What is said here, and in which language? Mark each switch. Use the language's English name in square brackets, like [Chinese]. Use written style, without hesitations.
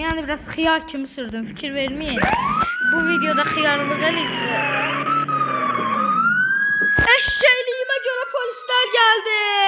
[Azerbaijani] Yani biraz xiyar kimi sürdüm, fikir vermeyin. Bu videoda xiyarlıq eləyəcək. [Turkish] Eşeğliyime göre polisler geldi.